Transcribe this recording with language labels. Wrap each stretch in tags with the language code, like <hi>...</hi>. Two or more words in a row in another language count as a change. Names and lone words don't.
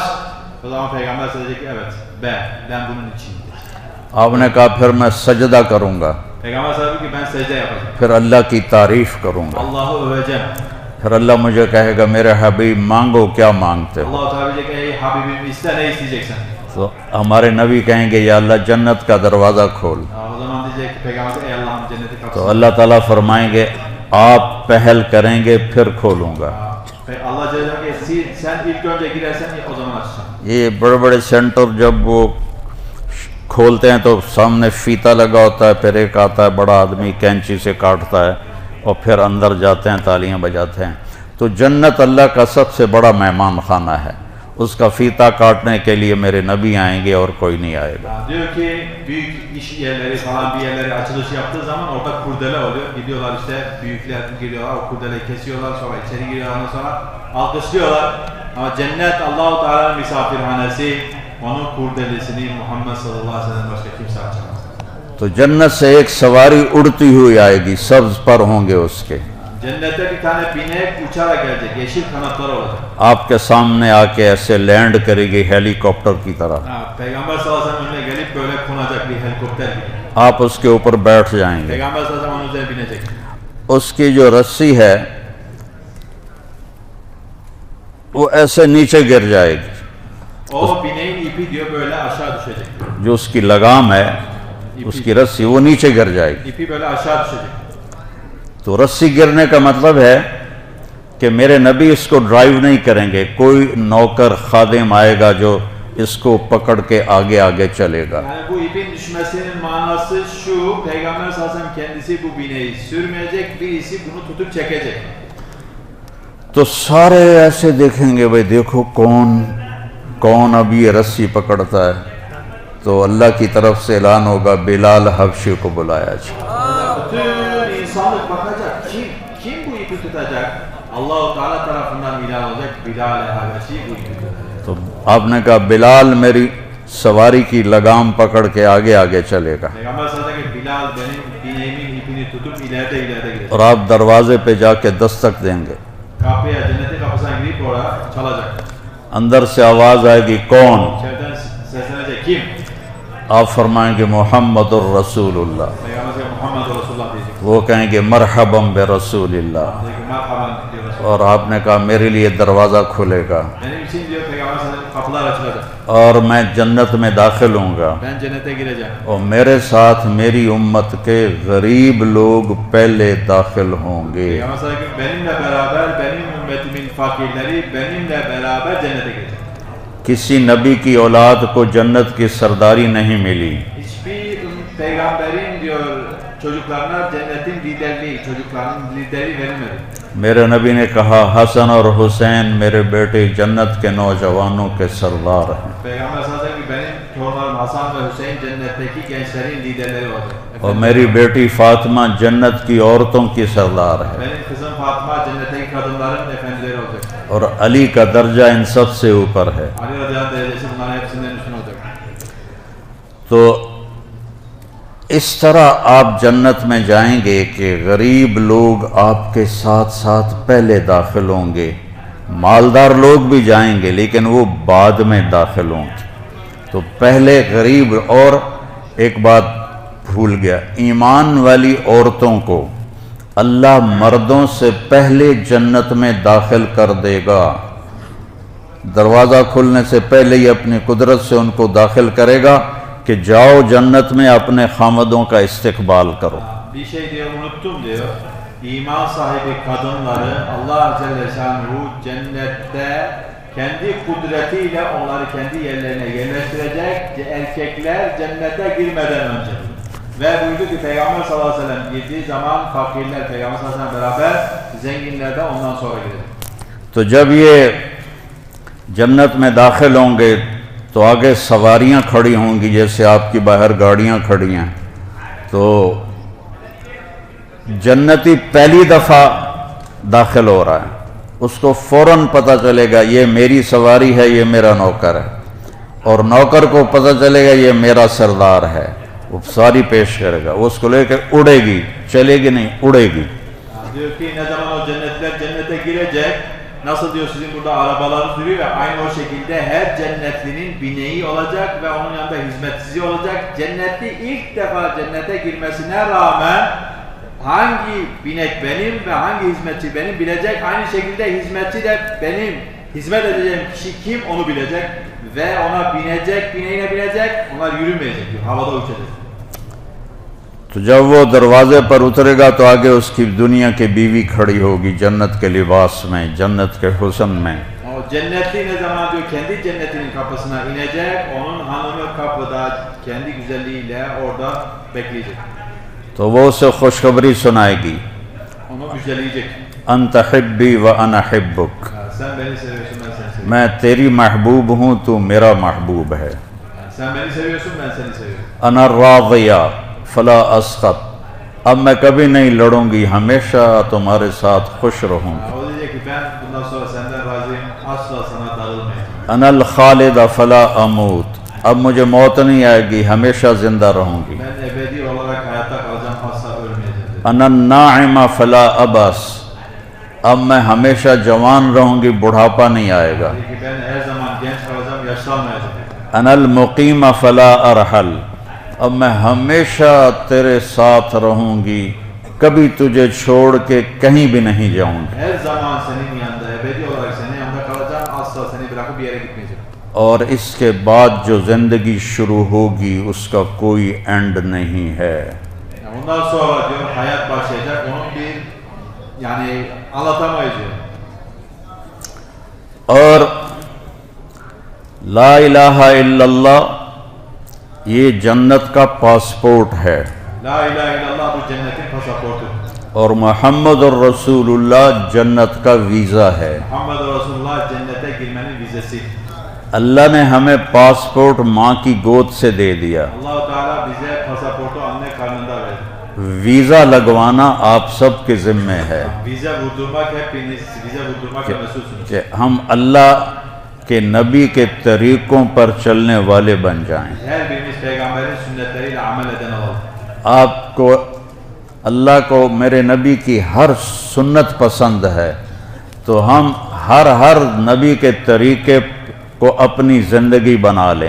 <tr>O zaman Peygamber söyleyecek ki evet ben bunun içindeyim.</tr> <ur>آپ نے کہا پھر میں سجدہ کروں گا</ur> <tr>Peygamber söyledi ki ben secde yapacağım.</tr> <ur>پھر اللہ کی تعریف کروں گا.</ur> <tr>Allah'ı öveceğim.</tr> <ur>پھر اللہ مجھے کہے گا میرے حبیب مانگو کیا مانگتے ہو.</ur> <tr>Allah-u Teala diyecek ey Habibim iste ne isteyeceksen.</tr> <ur>تو ہمارے نبی کہیں گے یا اللہ جنت کا دروازہ کھول.</ur> <tr>O zaman diyecek ki Peygamber ey Allah'ım cenneti</tr> <ur>تو</ur> <tr>kapısını.</tr> <ur>اللہ تعالیٰ فرمائیں گے آپ پہل کریں گے پھر کھولوں گا.</ur> <tr>Allah Celle ki sen ilk önce girersen o zaman açacağım.</tr> <ur>یہ بڑے بڑے سینٹر جب وہ کھولتے ہیں تو سامنے فیتا لگا ہوتا ہے پھر ایک آتا ہے بڑا آدمی کینچی سے کاٹتا ہے اور پھر اندر جاتے ہیں تالیاں بجاتے ہیں. تو جنت اللہ کا سب سے بڑا مہمان خانہ ہے. اس کا فیتا کاٹنے کے لیے میرے نبی آئیں گے اور کوئی نہیں آئے گا.</ur> <tr>Diyor ki büyük iş yerleri falan bir yerlere açılış yaptığı zaman orada kurdele oluyor. Gidiyorlar işte büyükler geliyorlar o kurdeleyi kesiyorlar sonra içeri giriyorlar ondan sonra alkışlıyorlar. Ama cennet Allah-u Teala'nın misafirhanesi onun kurdelesini Muhammed</tr> <ar>صلى الله عليه وسلم</ar> <tr>başka kimse açamaz.</tr> <ur>تو جنت سے ایک سواری اڑتی ہوئی آئے گی سبز پر ہوں گے اس کے.</ur> <tr>Cennette bir tane binek uçarak gelecek yeşil kanatları olacak.</tr> <ur>آپ کے سامنے آ کے ایسے لینڈ کرے گی ہیلی کاپٹر کی طرح.</ur> <tr>Peygamber</tr> <ar>صلى الله عليه وسلم</ar> <tr>önüne gelip böyle konacak bir helikopter gibi.</tr> <ur>آپ اس کے اوپر بیٹھ جائیں گے.</ur> <tr>Peygamber</tr> <ar>صلى الله عليه وسلم</ar> <tr>onun üzerine binecek.</tr> <ur>اس کی جو رسی ہے وہ ایسے نیچے گر جائے گی.</ur> <tr>O bineğin ipi diyor böyle aşağı düşecek.</tr> <ur>جو اس کی لگام ہے اس کی رسی وہ نیچے گر جائے گی.</ur> <tr>İpi böyle aşağı düşecek.</tr> <ur>تو رسی گرنے کا مطلب ہے کہ میرے نبی اس کو ڈرائیو نہیں کریں گے کوئی نوکر خادم آئے گا جو اس کو پکڑ کے آگے آگے چلے گا.</ur> <tr>Yani bu ipin düşmesinin manası şu, Peygamber</tr> <ar>صلى الله عليه وسلم</ar> <tr>kendisi bu bineği sürmeyecek, birisi bunu tutup çekecek.</tr> <ur>تو سارے ایسے دیکھیں گے بھائی دیکھو کون اب یہ رسی پکڑتا ہے. تو اللہ کی طرف سے اعلان ہوگا بلال حبشی کو بلایا جائے.</ur> <tr>Bütün insanlık bakacak, kim bu ipi tutacak? Allah-u Teala tarafından ilan olacak, Bilal-i Habeşi bu ipi tutacak.</tr> <ur>تو آپ نے کہا بلال میری سواری کی لگام پکڑ کے آگے آگے چلے گا</ur> <tr>Peygamber</tr> <ar>صلى الله عليه وسلم</ar> <tr>Bilal benim bineğimin ipini tutup ileride gidecek.</tr> <ur>اور آپ دروازے پہ جا کے دستک دیں گے.</ur> <tr>Kapıya, cennetin kapısına girip oraya çalacak.</tr> <ur>اندر سے آواز آئے گی کون؟</ur> <tr>İçeriden seslenecek kim?</tr> <ur>آپ فرمائیں گے</ur> <ar>محمد الرسول اللہ.</ar> <tr>Peygamber</tr> <ar>صلى الله عليه وسلم محمد رسول الله</ar> <tr>diyecek.</tr> <ur>وہ کہیں گے</ur> <ar>مرحبا برسول اللہ.</ar> <tr>Diyecek ki merhaban diyor Resulullah.</tr> <ur>اور آپ نے کہا میرے لیے دروازہ کھلے گا</ur> <tr>Benim için diyor Peygamber</tr> <ar>صلى الله عليه وسلم</ar> <tr>kapılar açılacak.</tr> <ur>اور میں جنت میں داخل ہوں گا</ur> <tr>Ben cennete gireceğim.</tr> <ur>اور میرے ساتھ میری امت کے غریب لوگ پہلے داخل ہوں گے.</ur> <tr>Peygamber</tr> <ar>صلى الله عليه وسلم</ar> <tr>benimle beraber benim ümmetimin fakirleri benimle beraber cennete girecek.</tr> <ur>کسی نبی کی اولاد کو جنت کی سرداری نہیں ملی.</ur> <tr>Hiçbir peygamberin diyor çocuklarına cennetin liderliği, çocuklarının liderliği verilmedi.</tr> <ur>میرے نبی نے کہا حسن اور حسین میرے بیٹے جنت کے نوجوانوں کے سردار ہیں.</ur> <tr>Peygamber</tr> <ar>صلى الله عليه وسلم</ar> <tr>benim torunlarım Hasan ve Hüseyin cennetteki gençlerin liderleri olacak.</tr> <ur>اور میری بیٹی فاطمہ جنت کی عورتوں کی سردار ہے.</ur> <tr>Benim kızım Fatıma cennetteki kadınların efendileri olacak.</tr> <ur>اور علی کا درجہ ان سب سے اوپر ہے.</ur> <tr>Ali</tr> <ar>رضي الله عنه</ar> <tr>derecesi bunların hepsinden üstün olacak.</tr> <ur>تو اس طرح آپ جنت میں جائیں گے کہ غریب لوگ آپ کے ساتھ ساتھ پہلے داخل ہوں گے. مالدار لوگ بھی جائیں گے لیکن وہ بعد میں داخل ہوں گے. تو پہلے غریب. اور ایک بات بھول گیا، ایمان والی عورتوں کو اللہ مردوں سے پہلے جنت میں داخل کر دے گا. دروازہ کھلنے سے پہلے ہی اپنی قدرت سے ان کو داخل کرے گا کہ جاؤ جنت میں اپنے خامدوں کا استقبال کرو.</ur> <tr>Bir şey diyor unuttum diyor. İman sahibi kadınları Allah Celle Şanuhu cennette kendi kudretiyle onları kendi yerlerine yerleştirecek erkekler cennete girmeden önce. Ve buyurdu ki Peygamber</tr> <ar>صلى الله عليه وسلم</ar> <tr>girdiği zaman fakirler Peygamber</tr> <ar>صلى الله عليه وسلم</ar> <tr>beraber zenginler de ondan sonra girecek.</tr> <ur>تو جب یہ جنت میں داخل ہوں گے تو آگے سواریاں کھڑی ہوں گی جیسے آپ کی باہر گاڑیاں کھڑی ہیں. تو جنتی پہلی دفعہ داخل ہو رہا ہے، اس کو فوراً پتہ چلے گا یہ میری سواری ہے، یہ میرا نوکر ہے. اور نوکر کو پتہ چلے گا یہ میرا سردار ہے. وہ ساری پیش کرے گا، وہ اس کو لے کے اڑے گی، چلے گی نہیں، اڑے گی.</ur> <tr>Diyor ki ne zaman o cennetler cennete girecek, nasıl diyor sizin burada arabalarınız duruyor ya, aynı o şekilde her cennetlinin bineği olacak ve onun yanında hizmetçisi olacak. Cennetli ilk defa cennete girmesine rağmen hangi binek benim ve hangi hizmetçi benim bilecek. Aynı şekilde hizmetçi de benim hizmet edeceğim kişi kim onu bilecek ve ona binecek, bineğine binecek, onlar yürümeyecek diyor, havada uçacak.</tr> <ur>تو جب وہ دروازے پر اترے گا تو آگے اس کی دنیا کی بیوی کھڑی ہوگی جنت کے لباس میں، جنت کے حسن میں.</ur> <tr>O cennetli ne zaman diyor kendi cennetinin kapısına inecek, onun hanımı kapıda kendi güzelliğiyle orada bekleyecek.</tr> <ur>تو وہ اسے خوشخبری سنائے گی.</ur> <tr>Onu müjdeleyecek.</tr> <ar>انت حبی و انا حبک.</ar> <tr>Sen beni seviyorsun, ben seni seviyorum.</tr> <ur>میں تیری محبوب ہوں، تو میرا محبوب ہے.</ur> <tr>Sen beni seviyorsun, ben seni seviyorum.</tr> <ar>انا راضیہ فلا اسخط.</ar> <ur>اب میں کبھی نہیں لڑوں گی، ہمیشہ تمہارے ساتھ خوش رہوں گی.</ur> <tr>O diyecek ki ben bundan sonra senden razıyım, asla sana darılmayacağım.</tr> <ar>انا الخالد فلا اموت.</ar> <ur>اب مجھے موت نہیں آئے گی، ہمیشہ زندہ رہوں گی.</ur> <tr>Ben ebedi olarak hayatta kalacağım, asla ölmeyeceğim.</tr> <ar>انا الناعم فلا ابس.</ar> <ur>اب میں ہمیشہ جوان رہوں گی، بڑھاپا نہیں آئے گا.</ur> <tr>Dedi ki ben her zaman genç kalacağım, yaşlanmayacağım.</tr> <ar>انا المقیم فلا ارحل.</ar> <ur>اب میں ہمیشہ تیرے ساتھ رہوں گی، کبھی تجھے چھوڑ کے کہیں بھی نہیں جاؤں گی.</ur> <tr>Her zaman senin yanında, ebedi olarak senin yanında kalacağım, asla seni bırakıp bir yere gitmeyeceğim.</tr> <ur>اور اس کے بعد جو زندگی شروع ہوگی اس کا کوئی اینڈ نہیں ہے.</ur> <tr>Yani ondan sonra diyor hayat başlayacak, onun bir yani anlatamayız diyor.</tr> <ur>اور</ur> <ar>لا الہ الا اللہ</ar> <ur>یہ جنت کا پاسپورٹ ہے،</ur> <ar>لا إله إلا الله</ar> <tr>bu cennetin pasaportu.</tr> <ur>اور</ur> <ar>محمد الرسول اللہ</ar> <ur>جنت کا ویزا ہے.</ur> <ar>محمد رسول الله</ar> <tr>cennete girmenin vizesi.</tr> <ur>اللہ نے ہمیں پاسپورٹ ماں کی گود سے دے دیا.</ur> <tr>Allah-u Teala bize pasaportu anne karnında verdi.</tr> <ur>ویزا لگوانا آپ سب کے ذمے ہے</ur> <tr>Vize vurdurmak hepiniz, vize vurdurmakla mesulsünüz.</tr> <ur>کہ ہم اللہ کے نبی کے طریقوں پر چلنے والے بن جائیں.</ur> <tr>Her birimiz peygamberin sünnetleriyle amel eden olalım.</tr> <ur>آپ کو اللہ کو میرے نبی کی ہر سنت پسند ہے، تو ہم ہر نبی کے طریقے کو اپنی زندگی بنا لیں.</ur>